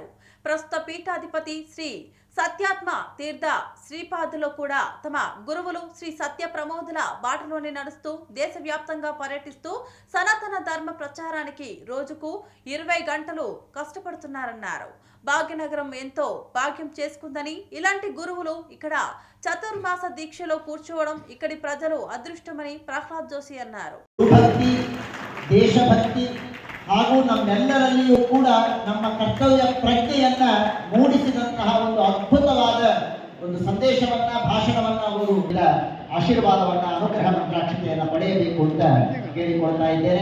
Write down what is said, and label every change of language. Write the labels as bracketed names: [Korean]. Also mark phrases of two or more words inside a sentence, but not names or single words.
[Telugu] ప్రస్తుత పీఠాధిపతి శ్రీ సత్యాత్మ తీర్థ శ్రీపాదులు కూడా తమ గురువులు శ్రీ సత్య ప్రమోదుల బాటలోనే నడుస్తూ దేశవ్యాప్తంగా పర్యటిస్తూ సనాతన ధర్మ ప్రచారానికి రోజుకు 20 గంటలు కష్టపడుతున్నారన్నారు. భాగ్యనగరం ఎంతో భాగ్యం చేసుకుందని, ఇలాంటి గురువులు ఇక్కడ చతుర్మాస దీక్షలో కూర్చోవడం ఇక్కడి ప్రజలు అదృష్టమని ప్రహ్లాద్ జోషి అన్నారు. [Kannada] ದೇಶಭಕ್ತಿ ಹಾಗೂ ನಮ್ಮೆಲ್ಲರಲ್ಲಿಯೂ ಕೂಡ ನಮ್ಮ ಕರ್ತವ್ಯ ಪ್ರಜ್ಞೆಯನ್ನ ಮೂಡಿಸಿದಂತಹ ಒಂದು ಅದ್ಭುತವಾದ ಒಂದು ಸಂದೇಶವನ್ನ, ಭಾಷಣವನ್ನ ಅವರು ಆಶೀರ್ವಾದವನ್ನ, ಅನುಗ್ರಹ ಮಂತ್ರಾಕ್ಷತೆಯನ್ನ ಪಡೆಯಬೇಕು ಅಂತ ಕೇಳಿಕೊಳ್ತಾ ಇದ್ದೇನೆ.